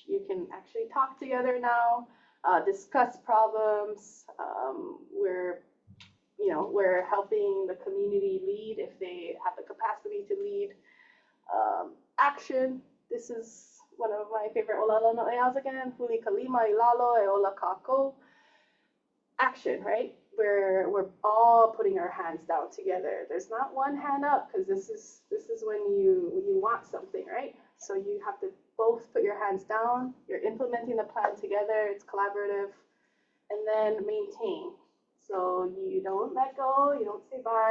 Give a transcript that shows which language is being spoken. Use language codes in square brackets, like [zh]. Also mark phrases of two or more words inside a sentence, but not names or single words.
[en] You can actually talk together now, discuss problems. We're helping the community lead if they have the capacity to lead. Action, this is one of my favorite olala no'eas again, [haw] huli kalima ilalo e ola kako. [en] Action, right? We're all putting our hands down together. There's not one hand up, because this is when you want something, right? So you have to both put your hands down. You're implementing the plan together. It's collaborative. And then maintain. So you don't let go. You don't say bye.